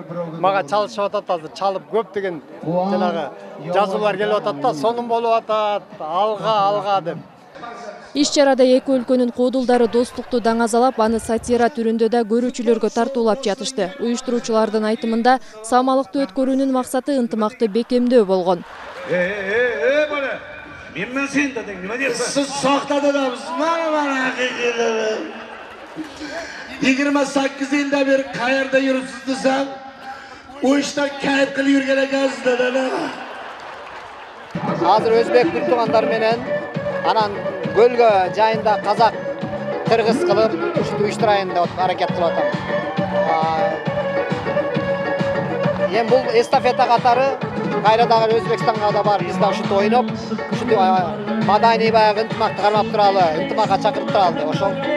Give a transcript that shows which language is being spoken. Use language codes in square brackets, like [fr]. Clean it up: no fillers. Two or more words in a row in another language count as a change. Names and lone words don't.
[ky] Мага чалышып атат, азыр чалып көп деген жанагы жазуулар келип атат да, сонун болуп атат, алга деп. Иш-чарада эки өлкөнүн куудулдары достукту даңазалап, аны сатира түрүндө да көрүүчүлөргө тартуулап жатышты. Уюштуруучулардын айтымында, самалыкты өткөрүүнүн максаты ынтымакты бекемдөө болгон. [uz] Siz soxtadadamsiz, mana haqiqiylari. 28 yilda bir qayerda yuribsiz desam, o ishdan kayf qilib yurgan ekansiz dadalar. [ky] Азыр өзбек бир туугандар менен анан көлгө жайында казак кыргыз кылып уюштурайын деп аракет кылып атам. Эми бул эстафета катары кайрадагы Өзбекстанга да бар, биз да ушинтип ойноп, ушинтип маданий баягы ынтымакты кармап туралы, ынтымакка чакырып туралы деп ошол.